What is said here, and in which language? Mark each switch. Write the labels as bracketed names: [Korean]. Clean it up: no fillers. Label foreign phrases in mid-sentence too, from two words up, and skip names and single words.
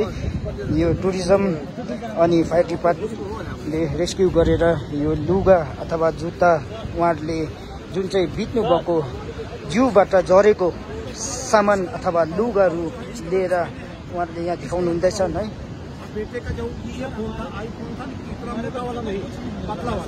[Nepali] यो टुरिज्म अनि फायर डिपार्टमेन्टले रेस्क्यु गरेर यो लुगा अथवा जुत्ता उहाँहरूले जुन चाहिँ बित्नु भएको जिउबाट झरेको सामान अथवा लुगाहरू लिएर उहाँहरूले यहाँ देखाउनु हुँदैछन् है। [Hindi] बेटे का जो ये फोन था, आईफोन था, इतना मोटा वाला नहीं, पतला वाला।